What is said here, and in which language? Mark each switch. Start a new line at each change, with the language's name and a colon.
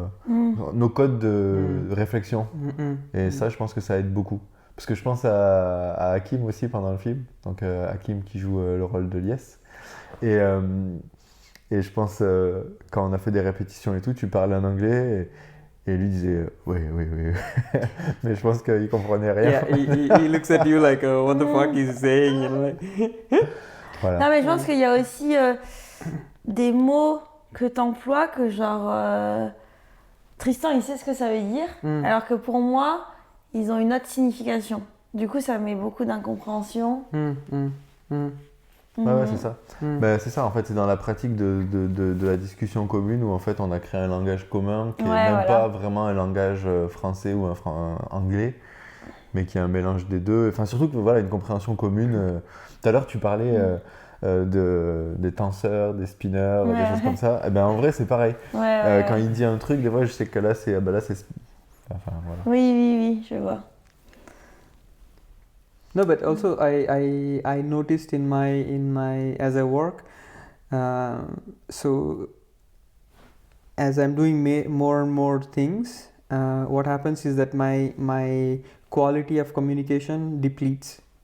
French: nos codes de réflexion. Et ça, je pense que ça aide beaucoup. Parce que je pense à Hakim aussi pendant le film, donc Hakim qui joue le rôle de Lies. Et je pense, quand on a fait des répétitions et tout, tu parlais en anglais et lui disait oui. Mais je pense qu'il comprenait rien.
English: Yeah, he looks at you like, what the fuck is he saying? You know, like.
French: Voilà. Non, mais je pense qu'il y a aussi des mots que tu emploies que genre Tristan il sait ce que ça veut dire, alors que pour moi ils ont une autre signification. Du coup ça met beaucoup d'incompréhension. Ouais, c'est ça. C'est ça, en fait, c'est dans la pratique de la discussion commune où en fait on a créé un langage commun qui n'est même pas vraiment un langage français ou un anglais, mais qui est un mélange des deux. Enfin, surtout que voilà, une compréhension commune. Tout à l'heure, tu parlais des tenseurs, des spinners, des choses comme ça. Et ben, en vrai, c'est pareil. Quand il dit un truc, des fois, je sais que là, c'est... Enfin, voilà. Oui, je vois.
English: No, but also I noticed in my as I work, so as I'm doing more and more things, what happens is that my quality of communication depletes.